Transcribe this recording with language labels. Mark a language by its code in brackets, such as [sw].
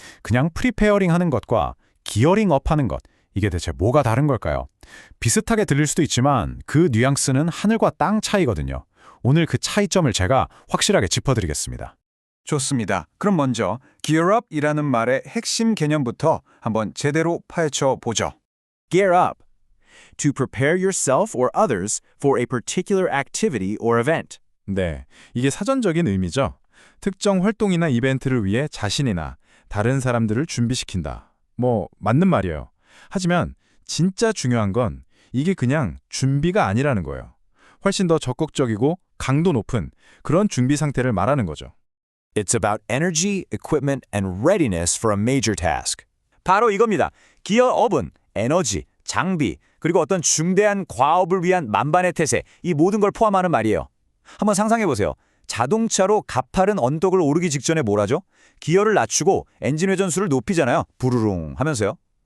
[ko] 그냥 프리페어링 하는 것과 기어링 업 하는 것, 이게 대체 뭐가 다른 걸까요? 비슷하게 들릴 수도 있지만 그 뉘앙스는 하늘과 땅 차이거든요. 오늘 그 차이점을 제가 확실하게 짚어드리겠습니다. 좋습니다. 그럼 먼저 Gear Up이라는 말의 핵심 개념부터 한번 제대로 파헤쳐 보죠. [en] Gear up. To prepare yourself or others for a particular activity or event. [ko] 네, 이게 사전적인 의미죠. 특정 활동이나 이벤트를 위해 자신이나 다른 사람들을 준비시킨다. 맞는 말이에요. 하지만 진짜 중요한 건 이게 그냥 준비가 아니라는 거예요. 훨씬 더 적극적이고 강도 높은 그런 준비 상태를 말하는 거죠. [en] It's about energy, equipment, and readiness for a major task. [ko] 바로 이겁니다. 기어업은 에너지, 장비, 그리고 어떤 중대한 과업을 위한 만반의 태세, 이 모든 걸 포함하는 말이에요. 한번 상상해 보세요. 자동차로 가파른 언덕을 오르기 직전에 뭘 하죠? 기어를 낮추고 엔진 회전수를 높이잖아요. 부르릉 하면서요.